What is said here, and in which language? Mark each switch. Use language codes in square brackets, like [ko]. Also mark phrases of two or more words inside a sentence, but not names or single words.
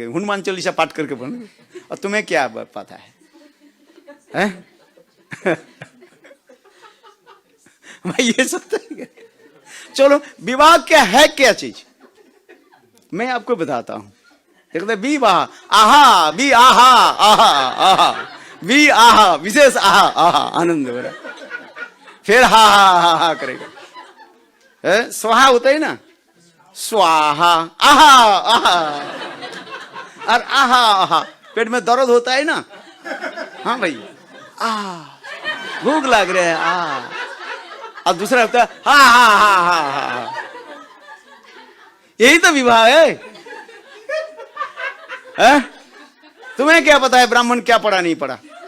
[hi] हनुमान चालीसा पाठ करके बनेंगे, और तुम्हें क्या पता है? भाई ये सब तो चलो, विवाह क्या है, क्या चीज मैं आपको बताता हूं। देखते विवाह, आहा भी, आहा आहा आहा भी, आहा विशेष, आहा आहा आनंद हो रहा, फिर हा हा हा हा करेगा। स्वाहा होता है ना, स्वाहा, आहा आहा, और आहा आहा पेट में दर्द होता है ना, हाँ भाई, भूख लग रहा है, और दूसरा होता है हा हा हा हा हा। यही तो विवाह है? तुम्हें क्या पता है ब्राह्मण क्या पढ़ा नहीं पढ़ा?